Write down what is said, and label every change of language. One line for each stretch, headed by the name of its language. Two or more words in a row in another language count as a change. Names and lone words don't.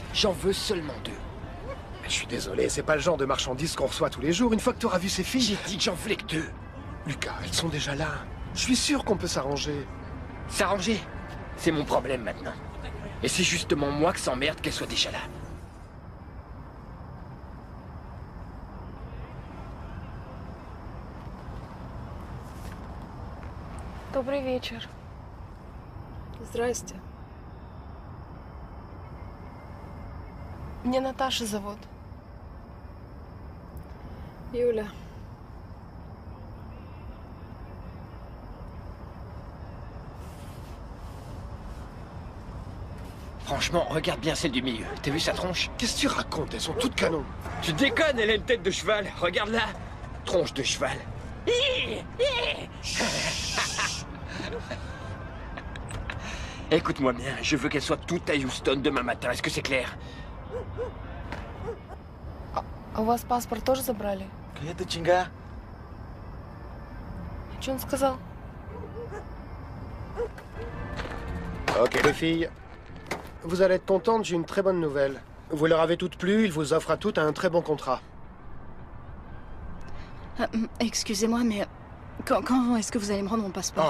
French: J'en veux seulement 2. Je suis désolé, c'est pas le genre de marchandises qu'on reçoit tous les jours une fois que tu auras vu ces filles. J'ai dit que j'en voulais que 2. Lucas, elles sont déjà là. Je suis sûr qu'on peut s'arranger. S'arranger, c'est mon problème maintenant. Et c'est justement moi que s'emmerde qu'elle soit déjà là.
Russian: Добрый вечер. Здрасте. Меня Наташа зовут. Юля.
French: Franchement, regarde bien celle du milieu. T'as vu sa tronche? Qu'est-ce que tu racontes? Elles sont toutes canons. Tu déconnes, elle a une tête de cheval. Regarde-la. Tronche de cheval. Écoute-moi bien, je veux qu'elle soit toute à Houston demain matin. Est-ce que c'est clair?
Russian: А у вас паспорт тоже забрали? Какая-то чинга. Что он сказал?
French: Ok, les filles. Vous allez être contentes, j'ai une très bonne nouvelle. Vous leur avez toutes plu, ils vous offrent à toutes un très bon contrat. Excusez-moi, mais quand est-ce que vous allez me rendre mon passeport?